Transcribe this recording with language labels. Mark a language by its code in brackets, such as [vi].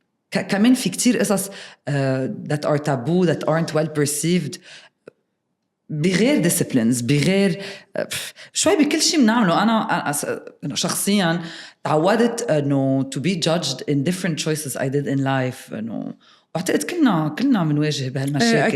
[ar] كمان في كتير قصص that are taboo that aren't well perceived بغير disciplines بغير شوي بكل شيء بنعمله. [en] أنا شخصياً تعودت إنه to be judged in different choices I did in life. [ar] إنه بعتقد كلنا بنواجه بهالمشاكل.